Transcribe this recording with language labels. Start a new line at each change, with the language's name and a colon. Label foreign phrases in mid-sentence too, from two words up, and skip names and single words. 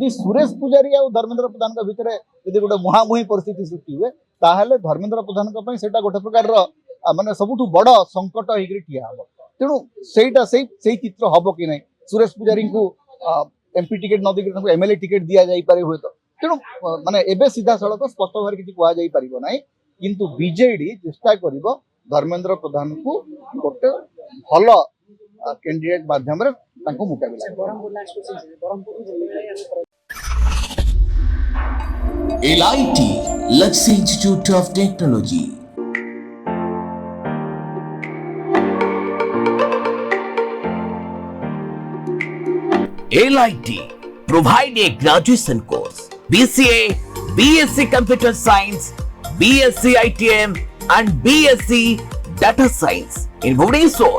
Odia: ସୁରେଶ ପୂଜାରୀ ଆଉ ଧର୍ମେନ୍ଦ୍ର ପ୍ରଧାନଙ୍କ ଭିତରେ ଯଦି ଗୋଟେ ମୁହାଁମୁହିଁ ପରିସ୍ଥିତି ସୃଷ୍ଟି ହୁଏ ତାହେଲେ ଧର୍ମେନ୍ଦ୍ର ପ୍ରଧାନଙ୍କ ପାଇଁ ସେଇଟା ଗୋଟେ ପ୍ରକାରର ମାନେ ସବୁଠୁ ବଡ ସଙ୍କଟ ହେଇକରି ଠିଆ ହବ ତେଣୁ ସେଇଟା ସେଇ ଚିତ୍ର ହବ କି ନାହିଁ ସୁରେଶ ପୂଜାରୀଙ୍କୁ
English: MP ticket
Odia: ନ ଦେଇକି ତାଙ୍କୁ
English: MLA ticket
Odia: ଦିଆଯାଇପାରେ ହୁଏତ ତେଣୁ ମାନେ ଏବେ ସିଧାସଳଖ ସ୍ପଷ୍ଟ ଭାବରେ କିଛି କୁହାଯାଇ ପାରିବ ନାହିଁ କିନ୍ତୁ ବିଜେଡି ଚେଷ୍ଟା କରିବ ଧର୍ମେନ୍ଦ୍ର ପ୍ରଧାନଙ୍କୁ ଗୋଟେ ଭଲ କ୍ୟାଣ୍ଡିଡେଟ୍ ମାଧ୍ୟମରେ ତାଙ୍କୁ ମୁକାବିଲା
English: LIT Luxury Institute of Technology. LIT provide a graduation course BCA, BSc Computer Science, BSc ITM and BSc Data Science in Bhubaneswar.